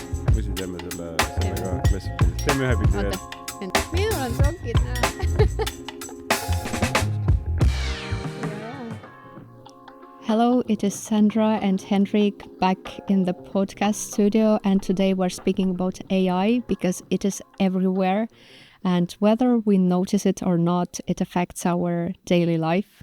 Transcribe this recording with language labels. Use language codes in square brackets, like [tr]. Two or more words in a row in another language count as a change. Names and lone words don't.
[et] või siis teeme selle ka klassikaliselt. Teeme ühe pildi veel. Minul on sokid, näe. [en] Hello, it is Sandra and Henrik back in the podcast studio, and today we're speaking about AI because it is everywhere, and whether we notice it or not, it affects our daily life.